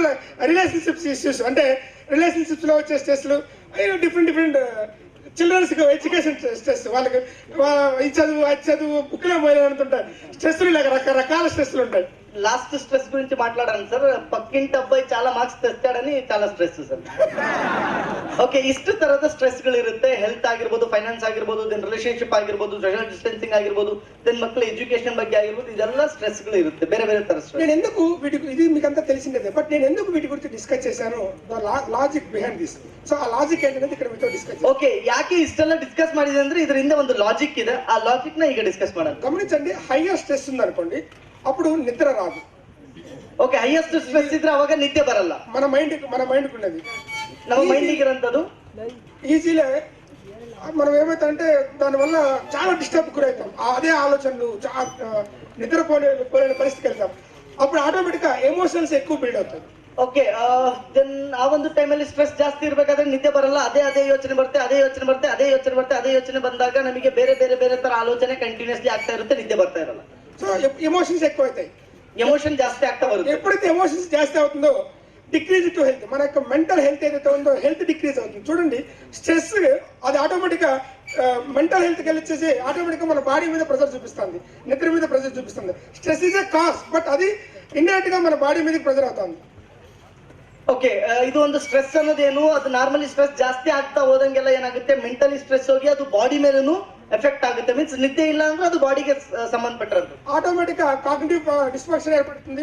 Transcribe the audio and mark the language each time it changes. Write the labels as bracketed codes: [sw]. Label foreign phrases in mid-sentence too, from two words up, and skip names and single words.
[en] relationships issues [te] అంటే రిలేషన్షిప్స్ లో వచ్చే [en] stresses different. childrens education stress, [te] వాళ్ళకి ఈ చదువు బుక్లో పోయినంటుంటారు స్ట్రెస్లు, ఇలాగ రకరకాల స్ట్రెస్లు ఉంటాయి. [en] last stress [te] గురించి మాట్లాడాను సార్. పక్కింటి ಅಬ್ಬಾಯಿ చాలా మార్క్స్ తెస్తాడని చాలా స్ట్రెస్ సర్. [kn] ಓಕೆ, ಇಷ್ಟು ತರದ ಸ್ಟ್ರೆಸ್ಗಳು ಇರುತ್ತೆ. ಹೆಲ್ತ್ ಆಗಿರ್ಬೋದು, ಫೈನಾನ್ಸ್ ಆಗಿರ್ಬೋದು, [en] then relationship [kn] ಆಗಿರ್ಬೋದು, [en] social distancing [kn] ಆಗಿರ್ಬೋದು, ದೆನ್ ಮಕ್ಕಳ ಎಜುಕೇಶನ್ ಬಗ್ಗೆ ಆಗಿರ್ಬೋದು, ಇದೆಲ್ಲ ಸ್ಟ್ರೆಸ್ಗಳು ಇರುತ್ತೆ, ಬೇರೆ ಬೇರೆ ತರ ಸ್ಟ್ರೆಸ್. [te] నేను ఎందుకు వీటి ఇది మీకంతా తెలిసిందే, బట్ నేను ఎందుకు వీటి గురించి డిస్కస్ చేశాను, [en] logic behind this. [te] సో ఆ లాజిక్ ఏంటనేది ఇక్కడ మీతో డిస్కస్. [kn] ಓಕೆ, ಯಾಕೆ ಇಷ್ಟೆಲ್ಲ ಡಿಸ್ಕಸ್ ಮಾಡಿದೆ ಅಂದ್ರೆ ಇದರ ಹಿಂದೆ ಒಂದು ಲಾಜಿಕ್ ಇದೆ. ಆ ಲಾಜಿಕ್ ನ ಈಗ ಡಿಸ್ಕಸ್ ಮಾಡೋಣ. [te] గమనించండి, [en] higher stress [te] ఉందనుకోండి, అప్పుడు నిద్ర రాదు. [kn] ಓಕೆ, [en] highest stress [kn] ಇದ್ರೆ ಅವಾಗ ನಿದ್ದೆ ಬರಲ್ಲ. [te] మన మైండ్ ఉన్నది, [kn] ನಮ್ಮ ಮೈಂಡ್ ಇರೋಂಥದ್ದು [te] ఈజీలే మనం ఏమైతే దానివల్ల చాలా డిస్టర్బ్ గురవుతాం. అదే ఆలోచనలు నిద్రపోలేని పరిస్థితికి వెళ్తాం. అప్పుడు ఆటోమేటిక్ గా ఎమోషన్స్ ఎక్కువ బిల్డ్ అవుతాయి. [en] OK, then [kn] ಆ ಒಂದು ಟೈಮಲ್ಲಿ ಸ್ಟ್ರೆಸ್ ಜಾಸ್ತಿ ಇರಬೇಕಾದ್ರೆ ನಿದ್ದೆ ಬರಲ್ಲ. ಅದೇ ಯೋಚನೆ ಬರುತ್ತೆ ಬಂದಾಗ ನಮಗೆ ಬೇರೆ ತರ ಆಲೋಚನೆ ಕಂಟಿನ್ಯೂಸ್ಲಿ ಆಗ್ತಾ ಇರುತ್ತೆ, ನಿದ್ದೆ ಬರ್ತಾ ಇರಲ್ಲ. [te] సో ఎమోషన్స్ ఎక్కువ అవుతాయి, [kn] ఎమోషన్ ಜಾಸ್ತಿ ಆಗ್ತಾ ಬರುತ್ತೆ. [te] ఎప్పుడైతే ఎమోషన్స్ జాస్తి అవుతుందో [en] decrease to health, [te] మన యొక్క [en] mental health [te] ఏదైతే ఉందో [en] health decrease [te] అవుతుంది. చూడండి, స్ట్రెస్ అది ఆటోమేటిక్ గా [en] mental health [te] కి వచ్చేసి ఆటోమేటిక్ గా మన బాడీ మీద ప్రెషర్ చూపిస్తుంది, నిద్ర మీద ప్రెషర్ చూపిస్తుంది. [en] stress is a cause, but [te] అది ఇండైరెక్ట్ గా మన బాడీ మీద ప్రెషర్ అవుతుంది. [kn] ಓಕೆ, ಇದು ಒಂದು ಸ್ಟ್ರೆಸ್ ಅನ್ನೋದೇನು, ಅದು [en] normally stress [kn] ಜಾಸ್ತಿ ಆಗ್ತಾ ಹೋದಂಗೆಲ್ಲ ಏನಾಗುತ್ತೆ, [en] mentally stress [kn] ಹೋಗಿ ಅದು ಬಾಡಿ ಮೇಲೂ ಎಫೆಕ್ಟ್ ಆಗುತ್ತೆ. ಮೀನ್ಸ್ ನಿದ್ದೆ ಇಲ್ಲ ಅಂದ್ರೆ ಅದು ಬಾಡಿಗೆ ಸಂಬಂಧಪಟ್ಟಿರೋದು. [te] ఆటోమేటిక్ గా [en] cognitive dysfunction [te] ఏర్పడుతుంది.